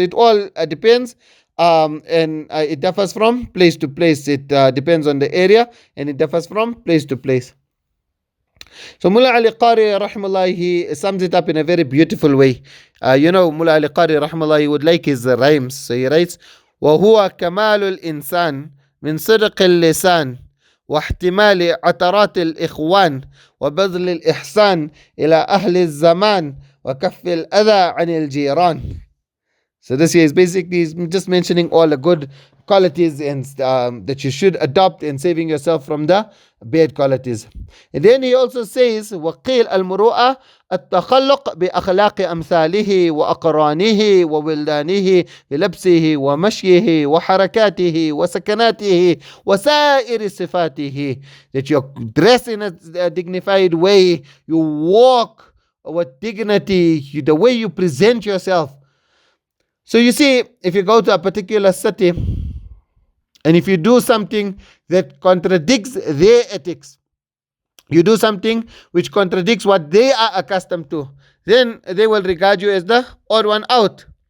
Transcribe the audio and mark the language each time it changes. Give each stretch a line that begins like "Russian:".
English: So it all depends, and it differs from place to place. It depends on the area, and it differs from place to place. So Mullah Ali Qari rahimahullah, he sums it up in a very beautiful way. Mullah Ali Qari rahimahullah, he would like his rhymes. So he writes,
Arabic: وهو كمال الإنسان من صدق اللسان واحتمال عثرات الإخوان وبذل الإحسان إلى أهل الزمان وكف الأذى عن الجيران.
English: So this here is basically just mentioning all the good qualities and that you should adopt in saving yourself from the bad qualities. And then he also says,
Arabic: وقيل المروءة التخلق بأخلاق أمثاله وأقرانه وولدانه بلبسه ومشيه وحركاته وسكناته وسائر صفاته.
English: That you dress in a dignified way, you walk with dignity, the way you present yourself. So you see, if you go to a particular city, and if you do something that contradicts their ethics, you do something which contradicts what they are accustomed to, then they will regard you as the odd one out.